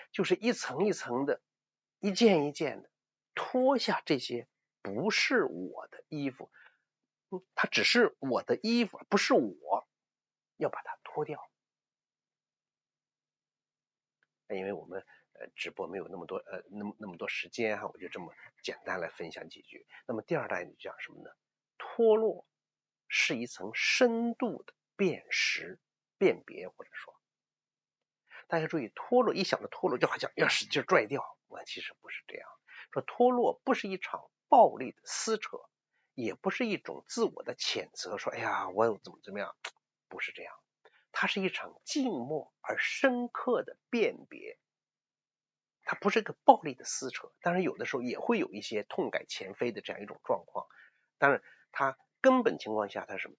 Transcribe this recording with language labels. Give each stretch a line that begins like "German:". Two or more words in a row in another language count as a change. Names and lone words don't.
Chinese: 就是一層一層的，一件一件的脫下這些不是我的衣服。它只是我的衣服，不是我，要把它脫掉。因為我們直播沒有那麼多那麼多時間我就這麼簡單來分享幾句。那麼第二大點就講什麼呢？脫落是一層深度的辨識、辨別，或者說，大家注意，脫落一想到脫落就好像要使勁拽掉，其實不是這樣。說脫落不是一場暴力的撕扯，也不是一種自我的譴責，說我怎麼樣，不是這樣。它是一場靜默而深刻的辨別，它不是一個暴力的撕扯，當然有的時候也會有一些痛改前非的這樣一種狀況，當然它根本情況下它是什麼？